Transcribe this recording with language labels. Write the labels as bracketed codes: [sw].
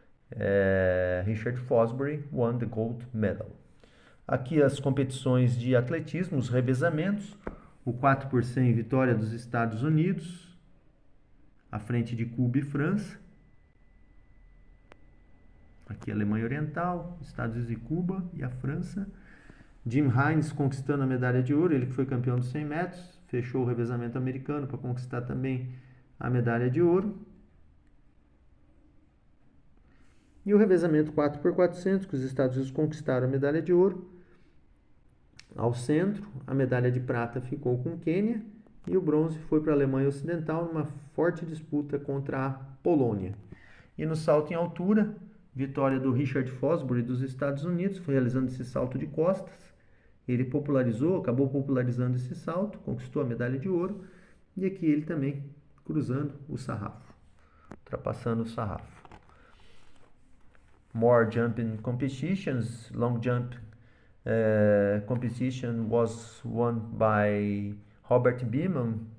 [en] Richard Fosbury won the gold medal. [pt] Aqui as competições de atletismo, os revezamentos. O 4 por 100 vitória dos Estados Unidos, à frente de Cuba e França. Aqui a Alemanha Oriental, Estados Unidos e Cuba e a França. Jim Hines conquistando a medalha de ouro, ele que foi campeão dos 100 metros, fechou o revezamento americano para conquistar também a medalha de ouro. E o revezamento 4x400, que os Estados Unidos conquistaram a medalha de ouro. Ao centro, a medalha de prata ficou com Quênia e o bronze foi para a Alemanha Ocidental numa forte disputa contra a Polônia. E no salto em altura, vitória do Richard Fosbury dos Estados Unidos, foi realizando esse salto de costas. Ele acabou popularizando esse salto, conquistou a medalha de ouro. E aqui ele também cruzando o sarrafo, ultrapassando o sarrafo. [en] More jumping competitions. Long jump competition was won by Robert Beamon.